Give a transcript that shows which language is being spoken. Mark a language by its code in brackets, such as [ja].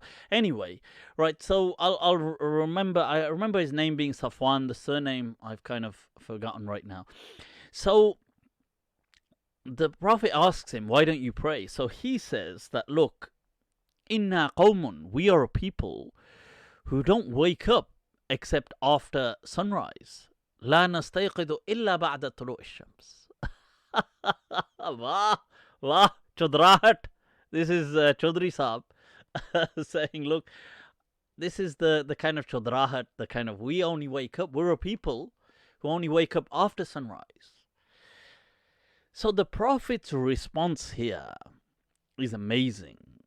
[en] Anyway, right, so I remember his name being Safwan, the surname I've kind of forgotten right now. So the Prophet asks him, why don't you pray? So he says that, look, [ar] inna qawmun, [en] we are a people who don't wake up except after sunrise. [ar] لا نستيقظ إلا بعد طلوع الشمس. [ur] Wah, Chodrahat. [en] This is Chaudhry Saab saying, look, this is the kind of Chodrahat, the kind of, we only wake up, we're a people who only wake up after sunrise. So the Prophet's response here is amazing.